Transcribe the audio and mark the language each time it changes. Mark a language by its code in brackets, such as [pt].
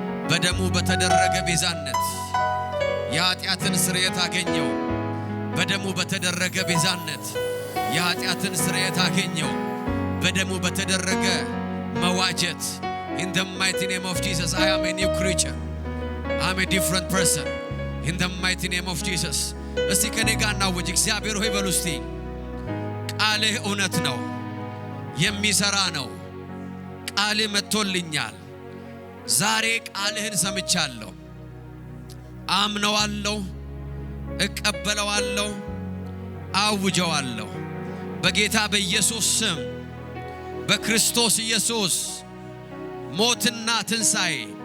[am] በደሙ በተደረገ ቤዛነት የኃጢአትን ስርየት አገኘው። በደሙ በተደረገ ቤዛነት የኃጢአትን ስርየት አገኘው። በደሙ በተደረገ መዋጀት [en] in the mighty name of Jesus. I am a new creature. I am a different person in the mighty name of Jesus. [am] እስቲ ከኔ ጋር እናውጅ። እግዚአብሔር ሆይ በሉ እስቲ ቃልህ እውነት ነው፣ የሚሰራ ነው። ቃልህ መጥቶልኛል። ዛሬ ቃልህን ሰምቻለሁ፣ አምነዋለሁ፣ እቀበለዋለሁ፣ አውጀዋለሁ በጌታ በኢየሱስ ስም። በክርስቶስ ኢየሱስ ሞትና ትንሣኤ